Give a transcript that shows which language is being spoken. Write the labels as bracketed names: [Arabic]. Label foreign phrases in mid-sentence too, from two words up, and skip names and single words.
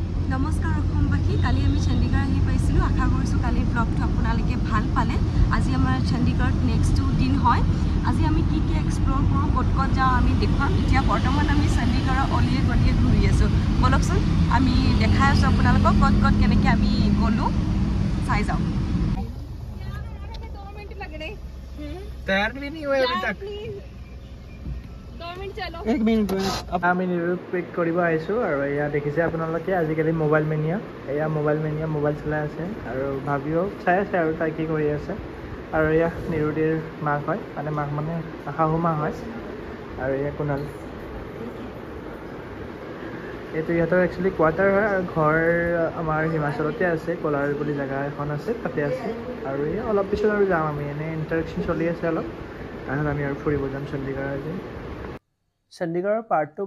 [Assamese] নমস্কাৰ অসমবাসী কালি আমি চণ্ডীগড় আহি পাইছিলোঁ আশা কৰিছোঁ কালিৰ ব্লগটো আপোনালোকে ভাল পালে আজি আমাৰ চণ্ডীগড়ত নেক্সট দিন হয় আজি আমি কি এক্সপ্ল'ৰ কৰোঁ ক'ত ক'ত যাওঁ আমি দেখুৱাম এতিয়া বৰ্তমান আমি চণ্ডীগড়ৰ অলিয়ে গলিয়ে ঘূৰি আছোঁ বলকচোন আমি দেখাই আছোঁ আপোনালোকক ক'ত ক'ত কেনেকৈ আমি গ'লোঁ চাই যাওঁ [Hindi] तैयार भी नहीं हुए अभी तक 2 मिनट चलो [Assamese] 1 मिनट আমি নিৰূপেক কৰিব আহিছোঁ আৰু এয়া দেখিছে আপোনালোকে আজিকালি মোবাইল মেনিয়া এয়া মোবাইল চলাই আছে আৰু ভাবিও চাই আছে আৰু তাই কি কৰি আছে আৰু এয়া নিৰুদিৰ মাক হয় মানে মাক মানে শাহু মা হয় আৰু এয়া কুনাল এইটো ইহঁতৰ একচুৱেলি কোৱাৰ্টাৰ হয় আৰু ঘৰ আমাৰ হিমাচলতে আছে কোলাৰ বুলি জেগা এখন আছে তাতে আছে আৰু এই অলপ পিছত আৰু যাম আমি এনেই ইণ্টাৰেকশ্যন চলি আছে অলপ তাৰপিছত আমি আৰু ফুৰিব যাম চণ্ডীগড় আজি চণ্ডীগড়ৰ পাৰ্ট 2